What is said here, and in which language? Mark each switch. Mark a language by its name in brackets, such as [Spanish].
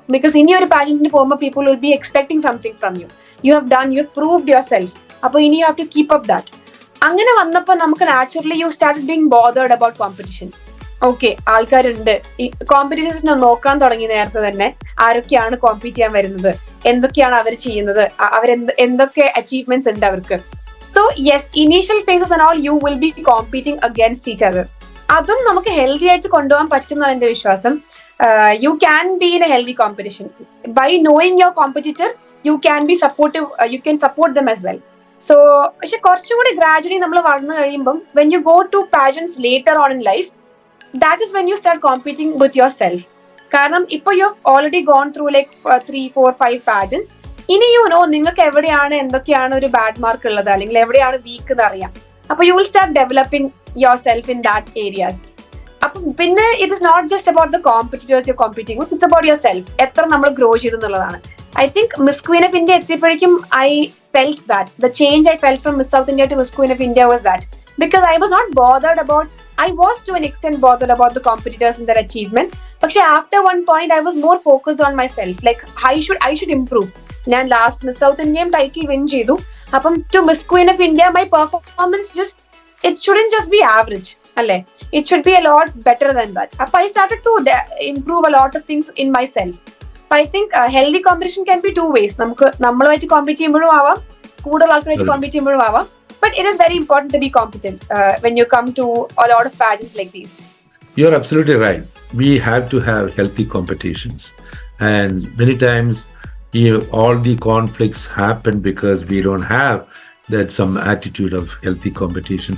[English] Because ഇനി ഒരു pageantന് പോകുമ്പോൾ people will be expecting something from you. You have proved yourself. അപ്പൊ ഇനി you have to keep up that. അങ്ങനെ വന്നപ്പോൾ നമുക്ക് naturally you started being bothered about competition. [Malayalam] Okay, ആൾക്കാരുണ്ട്. ഈ കോമ്പറ്റീഷൻസിനെ നോക്കാൻ തുടങ്ങി നേരത്തെ തന്നെ. ആരൊക്കെയാണ് കോമ്പീറ്റ് ചെയ്യാൻ വരുന്നത്, എന്തൊക്കെയാണ് അവർ ചെയ്യുന്നത്, എന്തൊക്കെ അച്ചീവ്മെന്റ്സ് ഉണ്ട് അവർക്ക്. [English] So yes, initial phases and all you will be competing against each other. അതും നമുക്ക് healthy ആയിട്ട് കൊണ്ടുപോകാൻ പറ്റും എന്നാണ് എന്റെ വിശ്വാസം. You can be in a healthy competition by knowing your competitor. You can be supportive, you can support them as well. So പക്ഷെ കുറച്ചുകൂടി ഗ്രാജുവലി നമ്മൾ വളർന്നു കഴിയുമ്പം when you go to pageants later on in life, that is when you start competing with yourself. കാരണം ഇപ്പൊ you have already gone through like 3, 4, 5 pageants. [Malayalam] ഇനി നിങ്ങൾക്ക് എവിടെയാണ് എന്തൊക്കെയാണ് ഒരു ബാഡ് മാർക്ക് ഉള്ളത്, അല്ലെങ്കിൽ എവിടെയാണ് വീക്ക് എന്ന് അറിയാം. [English] അപ്പൊ you will start developing yourself in that areas. അപ്പൊ പിന്നെ it is not just about the competitors you're competing with, it's about yourself. എത്ര നമ്മൾ grow ചെയ്തു എന്നുള്ളതാണ്. I think Miss Queen of India എത്തിയപ്പോഴേക്കും I felt that the change I felt from Miss South India to Miss Queen of India was that because I was not bothered about, I was to an extent bothered about the competitors and their achievements. But after one point, I was more focused on myself. Like, I should improve. ഞാൻ last Miss South Indian title win ചെയ്തു. അപ്പം to Miss Queen of India my performance it shouldn't just be average. അല്ലേ, it should be a lot better than that. അപ്പം I started to improve a lot of things in myself. But I think healthy competition can be two ways. [Malayalam] നമുക്ക് നമ്മളുമായിട്ട് compete ചെയ്യുമ്പോഴും ആവാം, കൂടുതൽ ആൾക്കാരായിട്ട് compete ചെയ്യുമ്പോഴും ആവാം. [English] But it is very important to be competent when you come to a lot of pageants like these. You're absolutely right. We have to have healthy competitions. And many times, all the conflicts happen because we don't have that some attitude of healthy competition.